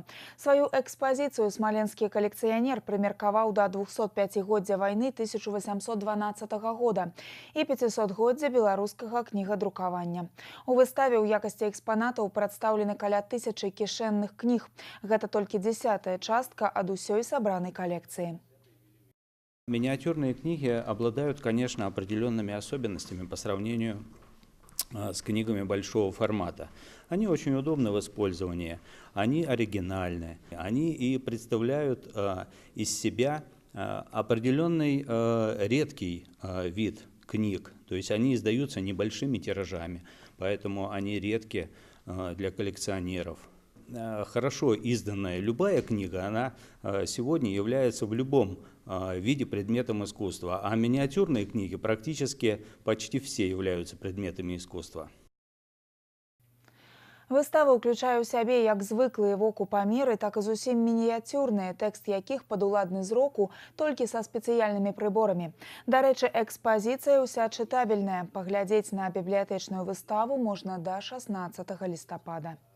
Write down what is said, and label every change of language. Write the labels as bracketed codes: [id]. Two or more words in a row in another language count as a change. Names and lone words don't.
[be] Сваю экспазіцыю смаленскі калекцыянер прымеркаваў да 205-годдзя вайны 1812 года і 500-годдзя беларускага кнігадрукавання. У выставе ў якасці экспанатаў прадстаўлены каля 1000 кішэнных кніг. Гэта толькі 10-я частка ад усёй сабранай калекцыі. [ru] Миниатюрные книги обладают, конечно, определенными особенностями по сравнению с книгами большого формата. Они очень удобны в использовании, они оригинальны, они и представляют из себя определенный редкий вид книг. То есть они издаются небольшими тиражами, поэтому они редки для коллекционеров. Хорошо изданная любая книга, она сегодня является в любом виде предметом искусства, а миниатюрные книги практически почти все являются предметами искусства. [be] Выстава ўключае ў сябе як звыклыя воку памеры, так і зусім мініяцюрныя, тэкст якіх падуладны зроку толькі са спецыяльнымі прыборамі. Дарэчы, экспазіцыя ўся чытабельная. Паглядзець на бібліятэчную выставу можна да 16 лістапада.